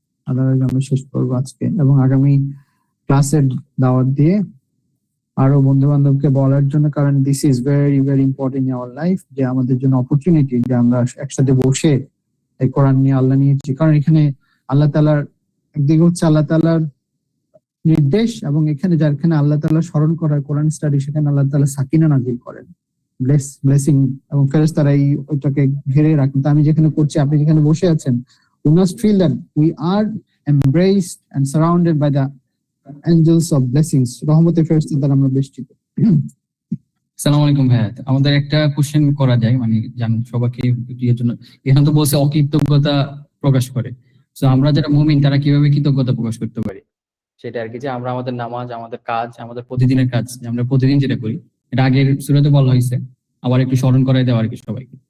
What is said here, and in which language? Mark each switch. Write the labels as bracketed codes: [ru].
[bn] Otherwise আমরা শেষ করবো আজকে, এবং আগামী ক্লাসের দাওয়াত দিয়ে আরো বন্ধু বান্ধবকে বলার জন্য, কারণ [en] this is very very important in our life, [bn] যে আমাদের জন্য অপরচুনিটি যে আমরা একসাথে বসে এই কোরআন নিয়ে আল্লাহ নিয়েছি। কারণ এখানে আল্লাহ তাআলার একদিকে হচ্ছে আল্লাহ তাআলার নির্দেশ, এবং এখানে যেখানে আল্লাহ তাআলা স্মরণ করা কোরআন স্টাডি, সেখানে আল্লাহ তাআলা সাকিনা নাযিল করেন, ব্লেসিং, এবং ফেরেশতারা ওইটাকে ঘিরে রাখেন। তো আমি যেখানে করছি, আপনি যেখানে বসে আছেন, [en] we must feel that we are embraced and surrounded by the angels of blessings, [bn] রহমতের ফেরেশতা দ্বারা আমরা বেষ্টিত। আসসালামু আলাইকুম ভাইয়া, আমাদের একটা কোশ্চেন করা যায়, মানে জানেন সবাইকে এর জন্য, এখানে তো বলছে অকৃতজ্ঞতা প্রকাশ করে, তো আমরা যারা মুমিন তারা কিভাবে কৃতজ্ঞতা প্রকাশ করতে পারি সেটা আর কি, যে আমরা আমাদের নামাজ, আমাদের কাজ, আমাদের প্রতিদিনের কাজ, যে আমরা প্রতিদিন যেটা করি, এটা আগের সূরাতে বলা হয়েছে, আবার একটু স্মরণ করাই দেওয়া আর কি সবাইকে।